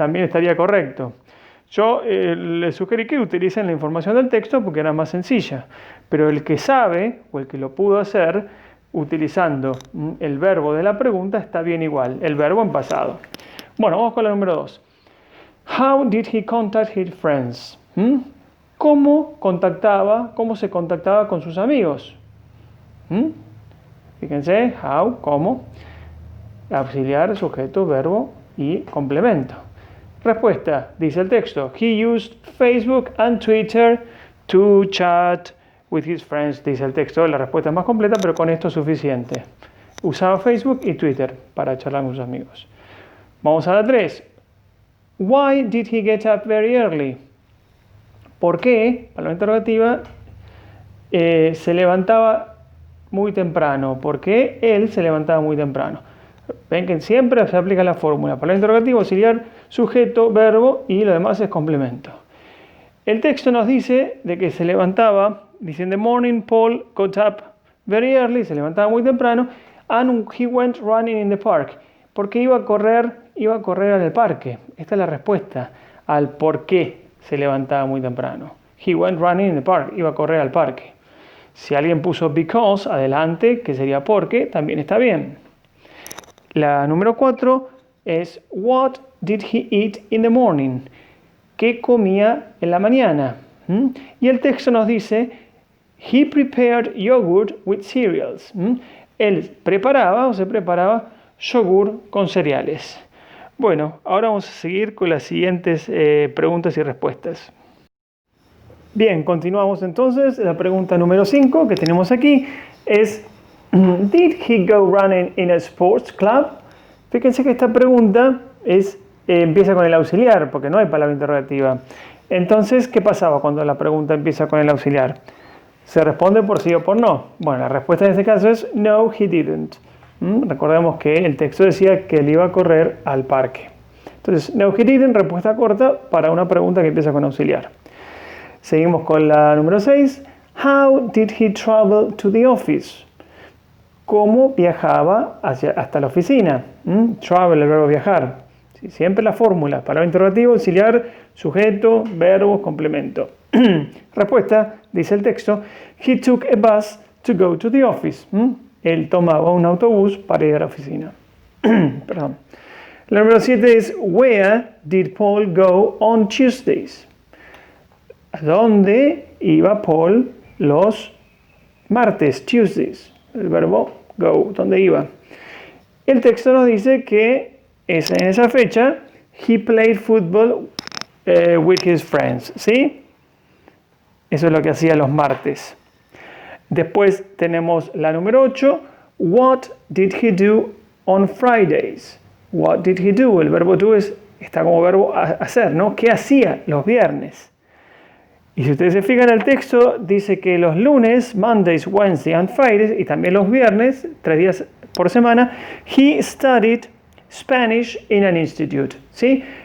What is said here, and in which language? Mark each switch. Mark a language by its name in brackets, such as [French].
[Spanish] También estaría correcto. Yo les sugerí que utilicen la información del texto porque era más sencilla. Pero el que sabe, o el que lo pudo hacer, utilizando el verbo de la pregunta, está bien igual, el verbo en pasado. Bueno, vamos con la número 2. [English] How did he contact his friends? [Spanish] ¿Cómo se contactaba con sus amigos? Fíjense, how, cómo, auxiliar, sujeto, verbo y complemento. Respuesta, dice el texto: [English] He used Facebook and Twitter to chat with his friends. [Spanish] Dice el texto, la respuesta es más completa, pero con esto es suficiente. Usaba Facebook y Twitter para charlar con sus amigos. Vamos a la 3. [English] Why did he get up very early? [Spanish] ¿Por qué, palabra interrogativa, se levantaba muy temprano? ¿Por qué él se levantaba muy temprano? Ven que siempre se aplica la fórmula: palabra interrogativa, auxiliar, sujeto, verbo y lo demás es complemento. El texto nos dice de que se levantaba, dice: [English] in the morning Paul got up very early, [Spanish] se levantaba muy temprano, [English] and he went running in the park. [Spanish] Porque iba a correr en el parque. Esta es la respuesta al por qué se levantaba muy temprano. [English] He went running in the park, [Spanish] iba a correr al parque. Si alguien puso because adelante, que sería porque, también está bien. La número 4 es [English] what did he eat in the morning? [Spanish] ¿Qué comía en la mañana? Y el texto nos dice: [English] he prepared yogurt with cereals. [Spanish] Él se preparaba yogur con cereales. Bueno, ahora vamos a seguir con las siguientes preguntas y respuestas. Bien, continuamos entonces. La pregunta número 5 que tenemos aquí es: [English] Did he go running in a sports club? [Spanish] Fíjense que esta pregunta empieza con el auxiliar, porque no hay palabra interrogativa. Entonces, ¿qué pasaba cuando la pregunta empieza con el auxiliar? Se responde por sí o por no. Bueno, la respuesta en este caso es no, [English] he didn't. [Spanish] Recordemos que el texto decía que él iba a correr al parque. Entonces, no, [English] he didn't, [Spanish] respuesta corta para una pregunta que empieza con auxiliar. Seguimos con la número 6. [English] How did he travel to the office? [Spanish] ¿Cómo viajaba hasta la oficina? Travel, el verbo viajar. ¿Sí? Siempre la fórmula: palabra interrogativa, auxiliar, sujeto, verbo, complemento. Respuesta, dice el texto: [English] he took a bus to go to the office. [Spanish] Él tomaba un autobús para ir a la oficina. Perdón. La número 7 es: [English] where did Paul go on Tuesdays? [Spanish] ¿A dónde iba Paul los martes? Tuesdays. El verbo go, ¿dónde iba? El texto nos dice que en esa fecha [English] he played football with his friends. [Spanish] ¿Sí? Eso es lo que hacía los martes. Después tenemos la número 8. [English] What did he do on Fridays? What did he do? [Spanish] El verbo do está como verbo hacer, ¿no? ¿Qué hacía los viernes? Y si ustedes se fijan en el texto, dice que los lunes, [English] Mondays, Wednesdays and Fridays, [Spanish] y también los viernes, 3 días por semana, [English] he studied Spanish in an institute. [Spanish] ¿Sí?